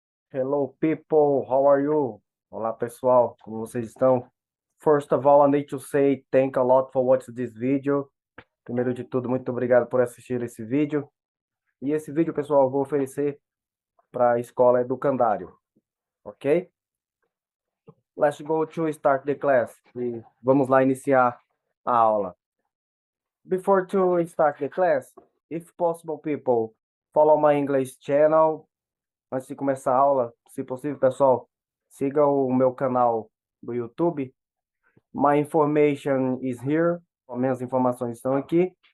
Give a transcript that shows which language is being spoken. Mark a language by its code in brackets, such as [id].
[en] Hello people, how are you? [pt] Olá pessoal, como vocês estão? [en] First of all, I need to say thank a lot for watching this video. [pt] Primeiro de tudo, muito obrigado por assistir esse vídeo. E esse vídeo, pessoal, eu vou oferecer para a escola Educandário, ok? [en] Let's go to start the class. [pt] E vamos lá iniciar a aula. [en] Before to start the class, if possible, people, follow my English channel. [pt] Antes de começar a aula, se possível, pessoal, siga o meu canal do YouTube. [en] My information is here. [pt] As minhas informações estão aqui.